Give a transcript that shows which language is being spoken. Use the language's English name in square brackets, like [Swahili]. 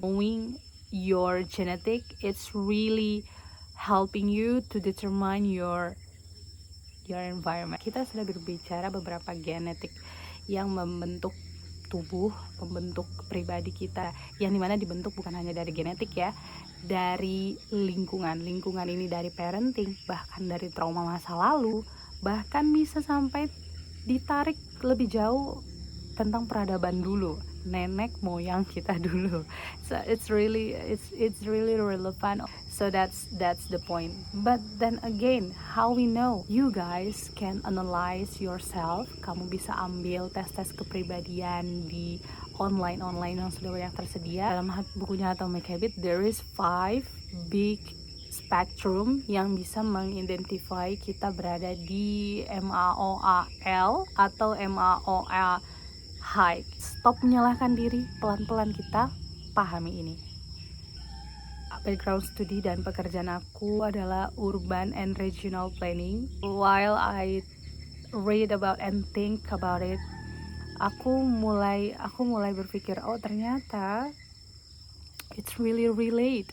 [English] Knowing your genetic, it's really helping you to determine your environment. [Indonesian] Kita sudah berbicara beberapa genetik yang membentuk tubuh, membentuk pribadi kita, yang dimana dibentuk bukan hanya dari genetik ya, dari lingkungan ini dari parenting, bahkan dari trauma masa lalu, bahkan bisa sampai ditarik lebih jauh tentang peradaban dulu, nenek moyang kita dulu. [English] So it's really relevant. So that's the point. But then again, how we know? You guys can analyze yourself. [Indonesian] Kamu bisa ambil tes kepribadian di online yang sudah banyak tersedia. Dalam bukunya Atomic Habit, [English] there is 5 big spectrum [Indonesian] yang bisa mengidentify kita berada di MAOAL atau MAOA high. Stop menyalahkan diri, pelan-pelan kita pahami ini. Background studi dan pekerjaan aku adalah urban and regional planning. [English] While I read about and think about it, [Indonesian] aku mulai berpikir, oh ternyata [English] it's really relate.